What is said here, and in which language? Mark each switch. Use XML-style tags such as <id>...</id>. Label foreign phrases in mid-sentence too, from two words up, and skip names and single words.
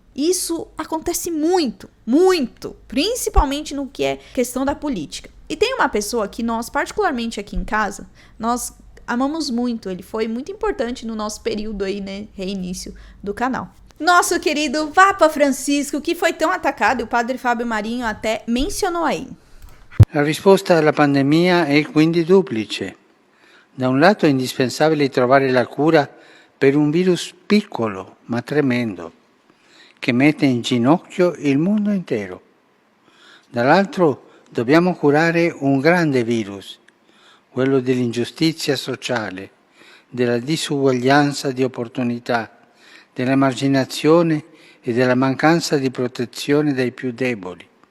<pt>Isso acontece muito, principalmente no que é questão da política. E tem uma pessoa que nós, particularmente aqui em casa, nós amamos muito, ele foi muito importante no nosso período aí, né, reinício do canal. Nosso querido Papa Francisco, que foi tão atacado, e o padre Fábio Marinho até mencionou aí.</pt> <it>La risposta alla pandemia è quindi duplice. Da un lato è indispensabile trovare la cura per un virus piccolo ma tremendo, che mette in ginocchio il mondo intero. Dall'altro dobbiamo curare un grande virus, quello dell'ingiustizia sociale, della disuguaglianza di opportunità, dell'emarginazione e della mancanza di protezione dei più deboli.</it>